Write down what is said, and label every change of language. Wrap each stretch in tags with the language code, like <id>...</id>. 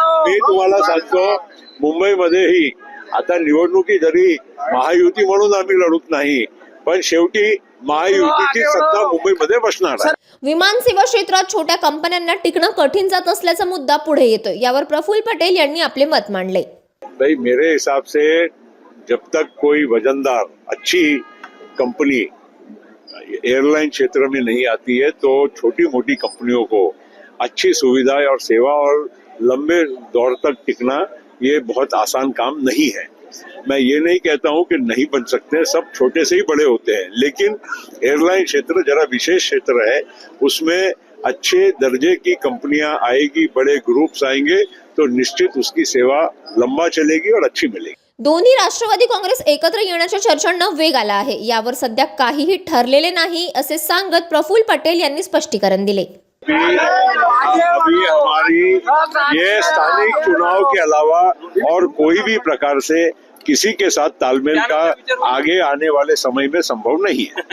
<mr>मी तुम्हाला सांगतो, मुंबईमध्येही आता निवडणुकी जरी महायुती म्हणून आम्ही लढत नाही, पण शेवटी महायुतीची सत्ता मुंबईमध्ये बसणार आहे. विमान सेवा क्षेत्रात छोट्या कंपन्यांना टिकणं कठीण जात असल्याचा मुद्दा पुढे येतोय. यावर प्रफुल्ल पटेल यांनी आपले मत मांडले.</mr> <hi>भाई, मेरे हिसाब से जब तक कोई वजनदार अच्छी कंपनी एयरलाइन क्षेत्र में नहीं आती है तो छोटी मोटी कंपनियों को अच्छी सुविधाएं और सेवा और लंबे दौर तक टिकना ये बहुत आसान काम नहीं है. मैं ये नहीं कहता हूं कि नहीं बन सकते, सब छोटे से ही बड़े होते हैं, लेकिन एयरलाइन क्षेत्र जरा विशेष क्षेत्र है. उसमें अच्छे दर्जे की कंपनियां आएगी, बड़े ग्रुप्स आएंगे तो निश्चित उसकी सेवा लंबा चलेगी और अच्छी मिलेगी.</hi> <mr>दोन्ही राष्ट्रवादी काँग्रेस एकत्र येण्याच्या चर्चांना वेग आला आहे. यावर सध्या काहीही ठरलेले नाही असे सांगत प्रफुल्ल पटेल यांनी स्पष्टीकरण दिले.</mr> <hi>अभी हमारी ये स्थानिक चुनाव के अलावा और कोई भी प्रकार से किसी के साथ तालमेल का आगे आने वाले समय में संभव नहीं है.</hi>